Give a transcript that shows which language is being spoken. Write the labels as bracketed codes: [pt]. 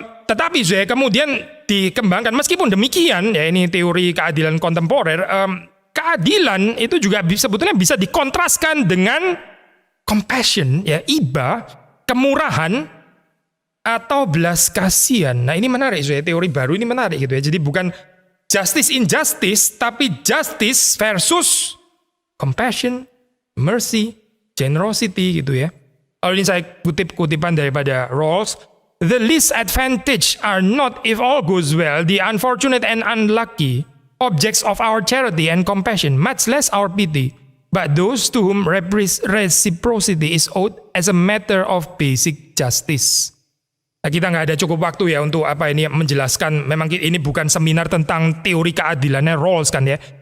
[id] Tetapi saya kemudian dikembangkan, meskipun demikian ya, ini teori keadilan kontemporer, keadilan itu juga sebetulnya bisa dikontraskan dengan compassion ya, iba, kemurahan, atau belas kasihan. Nah ini menarik ya, teori baru ini menarik gitu ya. Jadi bukan justice injustice, tapi justice versus compassion, mercy, generosity gitu ya. Kalau ini saya kutip kutipan daripada Rawls. [en] The least advantage are not, if all goes well, the unfortunate and unlucky objects of our charity and compassion, much less our pity, but those to whom reciprocity is owed as a matter of basic justice. [id] Nah, kita nggak ada cukup waktu ya untuk menjelaskan. Memang ini bukan seminar tentang teori keadilannya Rawls kan ya.